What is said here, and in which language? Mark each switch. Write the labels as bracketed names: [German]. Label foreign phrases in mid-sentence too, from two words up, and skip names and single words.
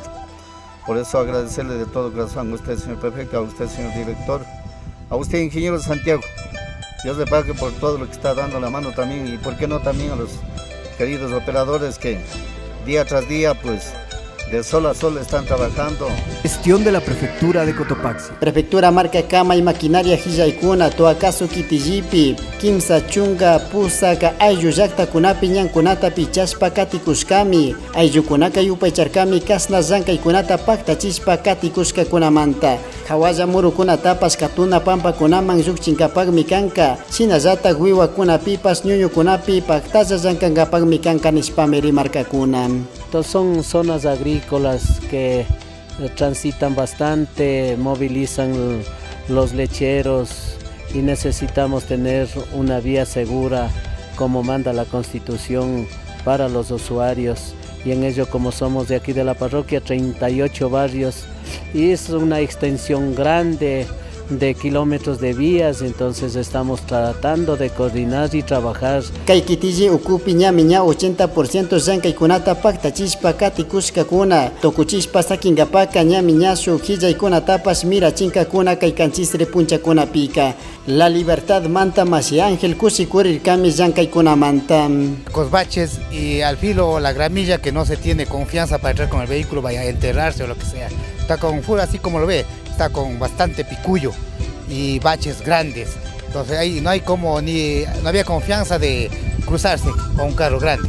[Spanish] Por eso agradecerle de todo corazón a usted, señor prefecto, a usted, señor director, a usted, ingeniero Santiago. Dios le pague por todo lo que está dando la mano también, y por qué no también a los queridos operadores que día tras día pues de sol a sol están trabajando. Gestión de la Prefectura de Cotopaxi. [Quechua] Prefectura [Spanish] marca cama y maquinaria [Quechua] hijaykuna, toacaso kitijipi, kimsa chunga pusaka ayllu llaqtakunapi ñankunata pichaspa katikushkami, ayllukunaka yupaycharkami kasna llankaykunata paktachispa katikushkakunamanta. Hawalla murukunatapas katuna pampakunaman lluqchinkapaqmi kanka, shinallatak wiwakunapipas ñuñukunapi paktalla llankankapaqmi kanka nispami rimarkakuna. [Spanish] Son zonas agrícolas que transitan bastante, movilizan los lecheros y necesitamos tener una vía segura como manda la Constitución para los usuarios, y en ello, como somos de aquí de la parroquia, 38 barrios y es una extensión grande de kilómetros de vías, entonces estamos tratando de coordinar y trabajar. [Quechua] Kaikitiji ukupi ñamiña 80% llankaykunata paktachispa katikushkakuna, tokuchispa sakinkapaka ñamiñashu hillaykunatapas mirachinkakuna kaykanchisri punchakunapika. La Libertad manta Masi Ángel kusikurirkami llankaykunamanta. [Spanish] Los baches y al filo o la gramilla que no se tiene confianza para entrar con el vehículo, vaya a enterrarse o lo que sea. Está con full, así como lo ve, está con bastante picullo y baches grandes. Entonces ahí no había confianza de cruzarse con un carro grande.